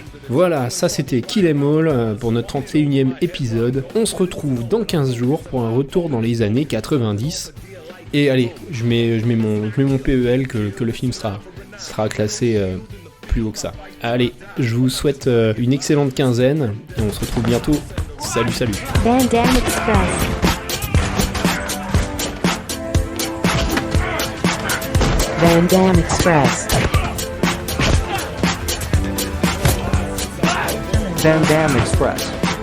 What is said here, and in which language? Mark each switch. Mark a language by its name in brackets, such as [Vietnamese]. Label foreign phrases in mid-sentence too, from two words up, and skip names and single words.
[French] Voilà, ça c'était Kill 'Em All pour notre 31e épisode. On se retrouve dans 15 jours pour un retour dans les années 90. Et allez, je mets mon PEL que le film sera classé plus haut que ça. Allez, je vous souhaite une excellente quinzaine et on se retrouve bientôt. Salut. Van Damme Express. Van Damme Express. Van Damme Express.